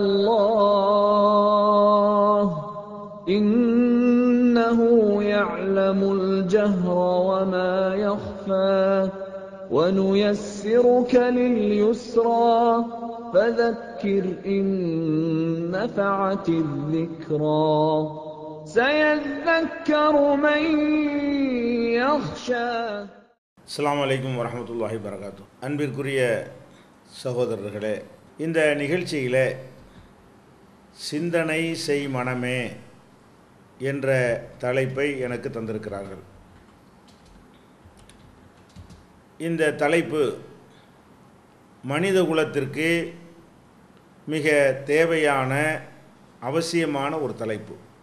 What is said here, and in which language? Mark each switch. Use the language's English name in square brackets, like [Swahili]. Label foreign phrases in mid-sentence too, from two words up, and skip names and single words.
[Arabic] الله إنه يعلم الجهر وما يخفى ونيسرك لليسرى فذكر إن نفعت الذكرى سيذكر من يخشى. السلام عليكم ورحمة الله وبركاته. [Tamil] அன்பிற்குரிய சகோதரர்களே, இந்த நிகழ்ச்சியிலே சிந்தனை செய் மனமே என்ற தலைப்பை எனக்கு தந்திருக்கிறார்கள். இந்த தலைப்பு மனித குலத்திற்கு மிக தேவையான அவசியமான ஒரு தலைப்பு.